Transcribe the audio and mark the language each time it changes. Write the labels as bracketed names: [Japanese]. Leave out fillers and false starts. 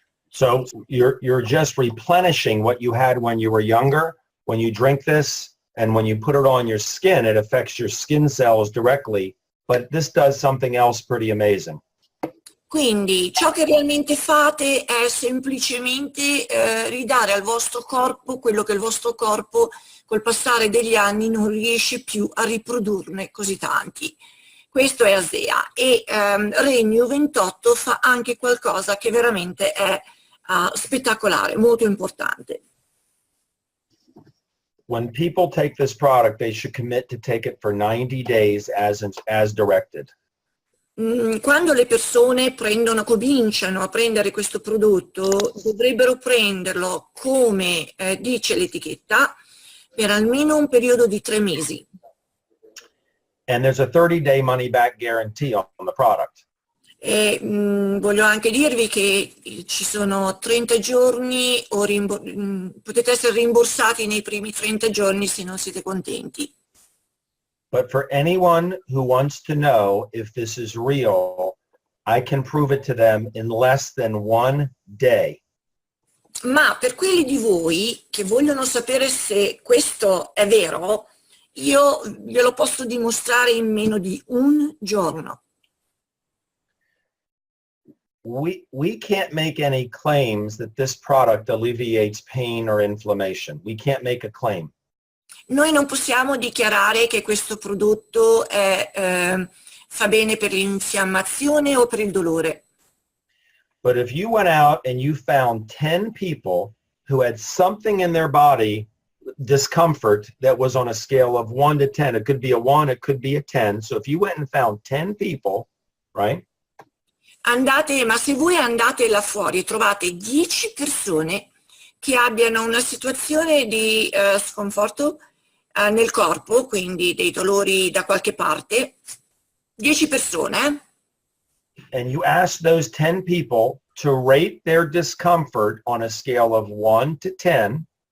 [English] So you're just replenishing what you had when you were younger. When you drink this and when you put it on your skin, it affects your skin cells directly, but this does something else pretty amazing. [Italian] Quindi ciò che realmente fate è semplicemente ridare al vostro corpo quello che il vostro corpo col passare degli anni non riesce più a riprodurne così tanti. Questo è ASEA e Regno 28 fa anche qualcosa che veramente è spettacolare, molto importante. [English] When people take this product, they should commit to take it for 90 days as directed. [Italian] Quando le persone cominciano a prendere questo prodotto, dovrebbero prenderlo, come dice l'etichetta, per almeno un periodo di 3 mesi. [English] And there's a 30-day money-back guarantee on the product. [Italian] E voglio anche dirvi che ci sono 30 giorni, potete essere rimborsati nei primi 30 giorni se non siete contenti. [English] But for anyone who wants to know if this is real, I can prove it to them in less than 1 day. [Italian] Ma per quelli di voi che vogliono sapere se questo è vero, io glielo posso dimostrare in meno di 1 giorno. [English] We can't make any claims that this product alleviates pain or inflammation. We can't make a claim. [Italian] Noi non possiamo dichiarare che questo prodotto fa bene per l'infiammazione o per il dolore. [English] But if you went out and you found 10 people who had something in their body, discomfort, that was on a scale of 1 to 10, it could be a 1, it could be a 10. So if you went and found 10 people, right? [Italian] Ma se voi andate là fuori e trovate 10 persone che abbiano una situazione di sconforto nel corpo, quindi dei dolori da qualche parte, 10 persone, [English] and you ask those 10 people to rate their discomfort on a scale of 1 to 10,